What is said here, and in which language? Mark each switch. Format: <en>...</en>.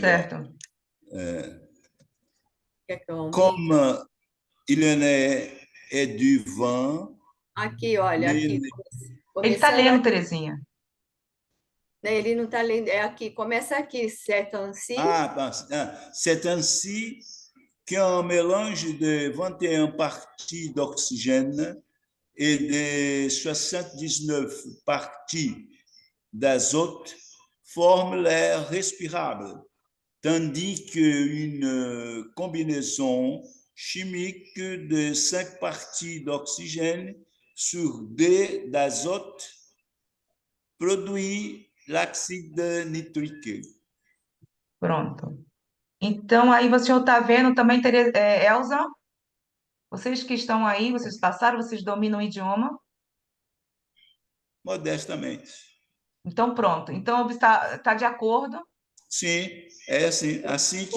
<pt>Certo. quer que eu aumente?</pt> <fr>Comme il en est du vent,</fr> <pt>Aqui, olha, aqui, Ele está começando lendo, aqui, Terezinha. né, ele não está lendo, é aqui, começa aqui, certo, assim,</pt> <fr>c'est ainsi qu'un mélange de 21 parties d'oxygène et de 79 parties d'azote forme l'air respirable, tandis qu'une combinaison chimique de 5 parties d'oxygène sur 2 d'azote produit l'oxyde nitrique.</fr> <pt>Pronto. Então, aí você está vendo também, Elza, vocês que estão aí, vocês passaram, vocês dominam o idioma? Modestamente. Então, pronto. Então, está de acordo? Sim, é assim, assim</pt>